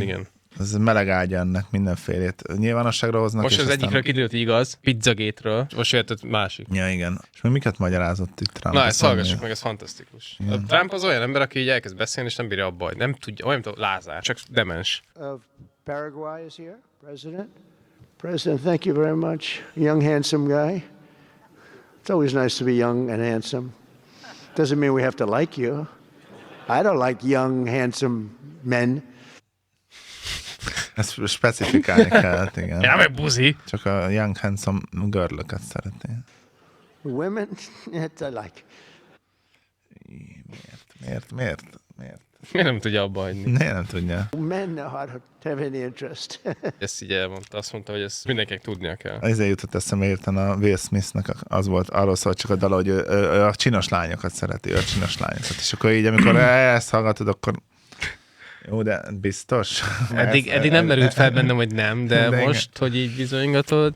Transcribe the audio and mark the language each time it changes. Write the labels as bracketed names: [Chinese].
[Hungarian] Igen. Ez meleg ágy ennek mindenfélét. Nyilvánosságra hoznak. Most és az aztán... egyikről kiderült igaz, Pizzagate-ről, most jött másik. Ja, igen. És még miket magyarázott itt Trump? Na, ezt hallgassuk meg, ez fantasztikus. A Trump az olyan ember, aki így elkezd beszélni, és nem bírja abba, hogy nem tudja, olyan, mint a Lázár, csak demens. [English] Of Paraguay is here, president. President, thank you very much. Young, handsome guy. It's always nice to be young and handsome. Doesn't mean we have to like you. I don't like young, handsome men. [Hungarian] Ezt specifikálni kellett, igen. Ja, meg buzi. Csak a [English] young, handsome girl- [Hungarian] okat szeretnél. [English] Women, yet I like. [Hungarian] Miért? Miért nem tudja abba hagyni? Miért nem tudja? [English] Men are not have any interest. [Hungarian] Ezt így elmondta, azt mondta, hogy ezt mindenkinek tudnia kell. Ezért jutott eszembe érten a Will Smith-nek, az volt arról szólt csak a dala, hogy ő a csinos lányokat szereti, ő a csinos lányokat. És akkor így, amikor ezt hallgatod, akkor... Jó, de biztos. Eddig nem merült fel bennem, hogy nem, de most, igen. Hogy így bizonyogatod.